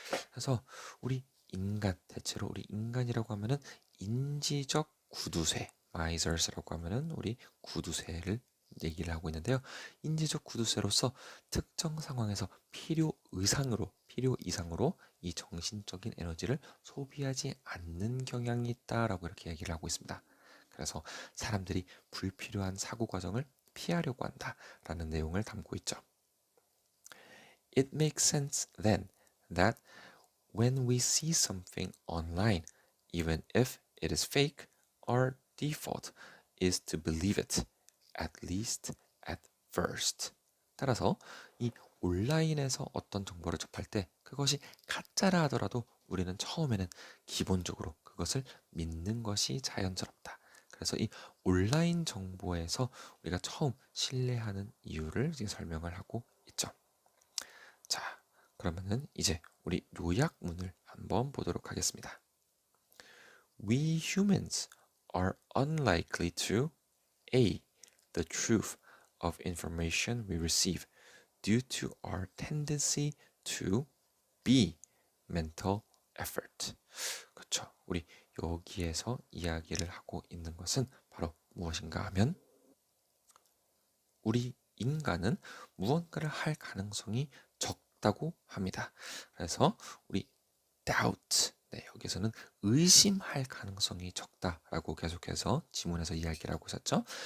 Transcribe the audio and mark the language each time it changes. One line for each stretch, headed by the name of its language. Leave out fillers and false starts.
Korean: 그래서 우리 인간, 대체로 우리 인간이라고 하면은 인지적 구두쇠, misers라고 하면은 우리 구두쇠를 얘기를 하고 있는데요. 인지적 구두쇠로서 특정 상황에서 필요 이상으로 이 정신적인 에너지를 소비하지 않는 경향이 있다라고 이렇게 얘기를 하고 있습니다. 그래서 사람들이 불필요한 사고 과정을 피하려고 한다라는 내용을 담고 있죠.
English: It makes sense then that when we see something online, even if it is fake, our default is to believe it, at least at first.
Korean: 따라서 이 온라인에서 어떤 정보를 접할 때 그것이 가짜라 하더라도 우리는 처음에는 기본적으로 그것을 믿는 것이 자연스럽다. 그래서 이 온라인 정보에서 우리가 처음 신뢰하는 이유를 지금 설명을 하고 있죠. 자, 그러면은 이제 우리 요약문을 한번 보도록 하겠습니다.
English: We humans are unlikely to A. The truth of information we receive due to our tendency to B. Mental effort.
Korean: 그렇죠. 우리 여기에서 이야기를 하고 있는 것은 바로 무엇인가 하면 우리 인간은 무언가를 할 가능성이 적다고 합니다. 그래서 우리 doubt, 네, 여기서는 의심할 가능성이 적다라고 계속해서 지문에서 이야기를 하고 있었죠.